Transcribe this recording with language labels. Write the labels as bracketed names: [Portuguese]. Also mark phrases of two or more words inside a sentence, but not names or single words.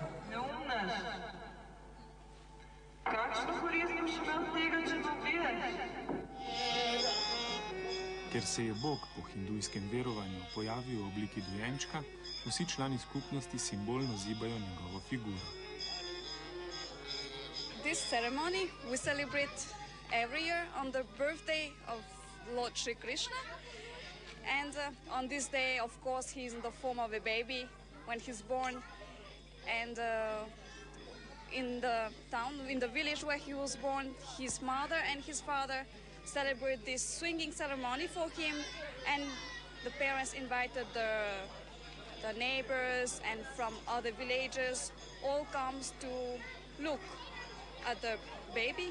[Slovenian] Kakšno korist boš imel tega, če ne ubiješ? Ker se je Bog po hindujskem verovanju pojavil v obliki dojenčka, vsi člani skupnosti simbolno zibajo njegovo figuro. [English] This ceremony we celebrate every year on the birthday of Lord Sri Krishna. And on this day, of course, he's in the form of a baby when he's born. And in the town, in the village where he was born, his mother and his father celebrate this swinging ceremony for him, and the parents invited the neighbors and from other villages all comes to look at the baby.